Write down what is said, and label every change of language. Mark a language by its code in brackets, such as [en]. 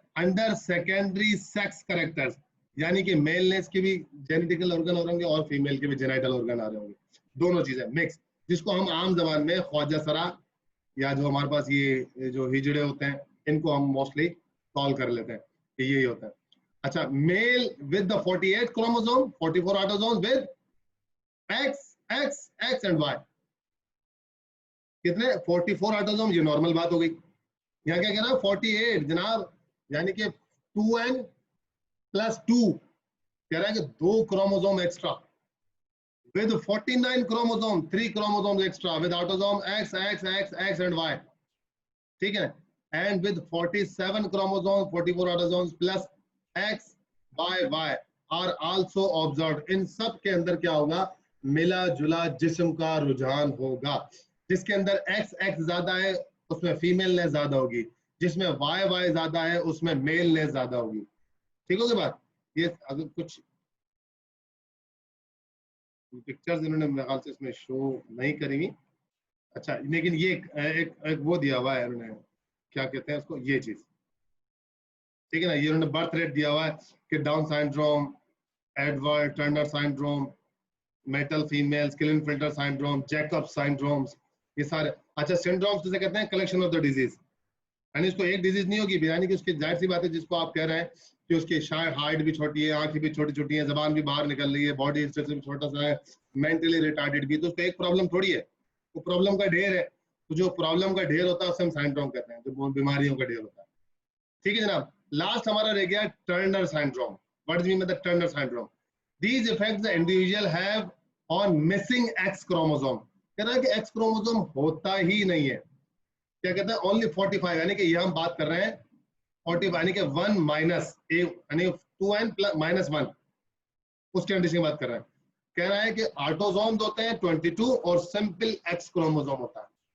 [hi] Under secondary sex characters, यानी कि मेलनेस के भी जेनेटिकल ऑर्गन हो होंगे और फीमेल के भी जेनेटल ऑर्गन आ रहे होंगे, दोनों चीजें मिक्स, जिसको हम आम जबान में ख्वाजा सरा, या जो हमारे पास ये जो हिजड़े होते हैं, इनको हम मोस्टली कॉल कर लेते हैं कि यही होता है। [en] अच्छा, male with the 48 chromosome, 44 autosome with X, X, X and Y। [hi] कितने, 44 ऑटोसोम, ये नॉर्मल बात हो गई। [en] यहाँ क्या कहना है, 48 जनाब, यानी कि 2n + 2, कह रहा है कि 2 chromosome extra, with 49 chromosome, 3 chromosomes extra, with autosome X, X, X, X and Y, ठीक है, and with 47 chromosomes, 44 autosomes plus X, Y, Y are also observed। [hi] इन सब के अंदर क्या होगा, मिला जुला जिस्म का रुझान होगा, जिसके अंदर X, X ज्यादा है उसमें फीमेल ने ज्यादा होगी, जिसमें Y, Y ज्यादा है उसमें मेल ने ज्यादा होगी, ठीक होगी बात। ये अगर कुछ पिक्चर्स इन्होंने मेरे ख्याल से इसमें शो नहीं करेंगी, अच्छा, लेकिन ये एक वो दिया हुआ है इन्होंने, क्या कहते हैं उसको, ये चीज, ठीक है ना। ये इन्होंने बर्थ रेट दिया हुआ है कि down syndrome, Edward Turner syndrome, metal females, clean-filter syndrome, Jacob syndromes, ये सारे। अच्छा, सिंड्रोम्स जिसे कहते हैं कलेक्शन ऑफ द डिजीज, यानी इसको एक डिजीज नहीं होगी, यानी कि उसकी जाहिर सी बात है, जिसको आप कह रहे हैं कि उसकी शायद हाइट भी छोटी है, आंखें भी छोटी छोटी है, जबान भी बाहर निकल रही है, बॉडी स्ट्रक्चर भी छोटा सा है, मेंटली रिटार्डेड भी, तो उसको एक प्रॉब्लम थोड़ी है, वो प्रॉब्लम का ढेर है। तो जो प्रॉब्लम का ढेर होता है उसे हम सिंड्रोम कहते हैं, जो बीमारियों का ढेर होता है, ठीक है जनाब। लास्ट हमारा रह गया Turner syndrome. [en] What do you mean by Turner syndrome? These effects the individual have on missing X chromosome, [hi] कह रहा है कि एक्स क्रोमोसोम होता ही नहीं है। क्या कहता है? ओनली 45, यानी कि ये हम बात कर रहे हैं 45, यानी कि 1 माइनस ए, यानी 2n माइनस 1, उस कंडीशन की बात कर रहा है। कह रहा है कि ऑटोसोम्स होते हैं 22 और सिंपल एक्स क्रोमोसोम होता है।